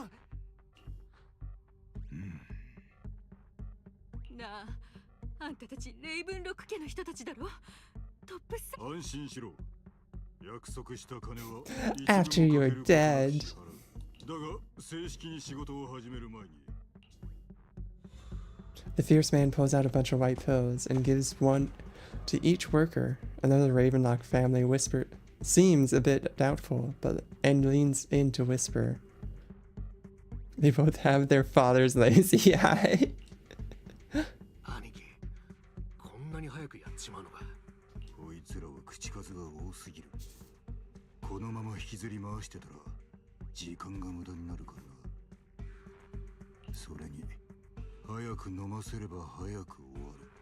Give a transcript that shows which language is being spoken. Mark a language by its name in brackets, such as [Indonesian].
[Japanese] なあ、あんたたちレイブンロック家の人たちだろ。トップス。安心しろ。約束した金は [English] After you're dead. [Japanese] だが正式に仕事を始める前に。 [English] The fierce man pulls out a bunch of white pills and gives one to each worker. Another Ravenlock family seems a bit doubtful, and leans in to whisper. They both have their father's lazy eye. [Japanese] 兄貴、こんなに早くやっちまうのか。こいつらは口数が多すぎる。このまま引きずり回してたら時間が無駄になるからな。それに早く飲ませれば早く終わる。